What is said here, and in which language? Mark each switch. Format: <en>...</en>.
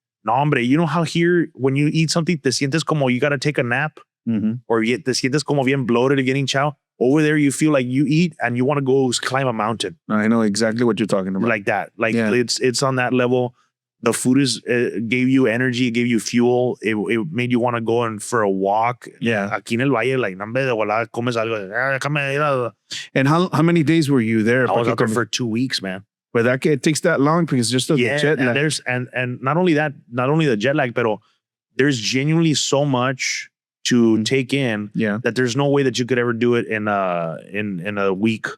<es>No, hombre,</es> <en>you know how here when you eat something,</en> <es>te sientes como</es> <en>you got to take a nap, or</en> <es>te sientes como bien</es> <en>bloated and getting chow. Over there, you feel like you eat and you want to go climb a mountain. I know exactly what you're talking about. Like that. Like it's on that level. The food is gave you energy, it gave you fuel. It made you want to go in for a walk. Yeah.</en> <es>Aquí en el valle, like, nambe de volada, comes algo.</es> <en>And how many days were you there? I was out there for 2 weeks, man. But it takes that long because just the jet lag. And not only that, not only the jet lag, but there's genuinely so much to take in that there's no way that you could ever do it in a week.</en>